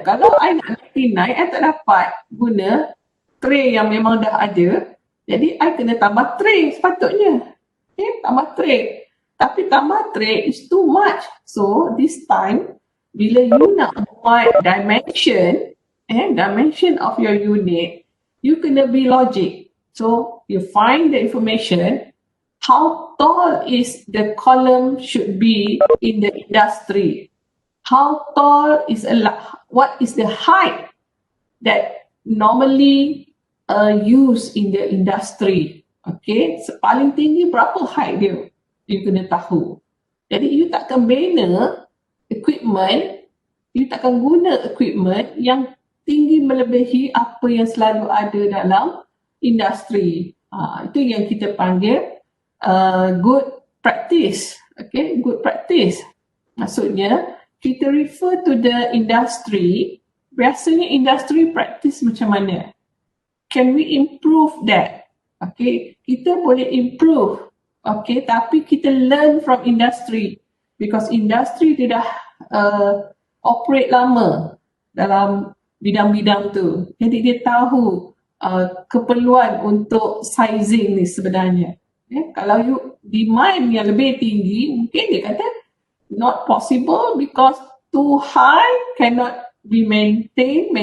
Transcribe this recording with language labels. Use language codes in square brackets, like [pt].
[ms] Kalau I nak 99, I tak dapat guna tray yang memang dah ada, jadi I kena tambah tray sepatutnya. Okay, tambah tray. Tapi tambah [en] tray is too much. So this time, [ms] bila [en] you [ms] nak buat [en] dimension of your unit, you [ms] kena [en] be logic. So you find the information, how tall is the column should be in the industry? How tall is what is the height that normally used in the industry? [ms] Okay, paling tinggi berapa height dia? You kena tahu. Jadi you takkan bina equipment, you takkan guna equipment yang tinggi melebihi apa yang selalu ada dalam industri. Itu yang kita panggil good practice. [en] Okay, good practice. [ms] Maksudnya, kita [en] refer to the industry, [ms] biasanya industry practice macam mana? [en] Can we improve that? [ms] Okay, kita boleh improve. [en] Okay, [ms] tapi kita [en] learn from industry. Because [ms] industri dia dah operate lama dalam bidang-bidang tu. Jadi dia tahu keperluan untuk sizing ni sebenarnya. Kalau [en] you demand [ms] yang lebih tinggi, mungkin dia kata [en] not possible because too high, cannot be maintained.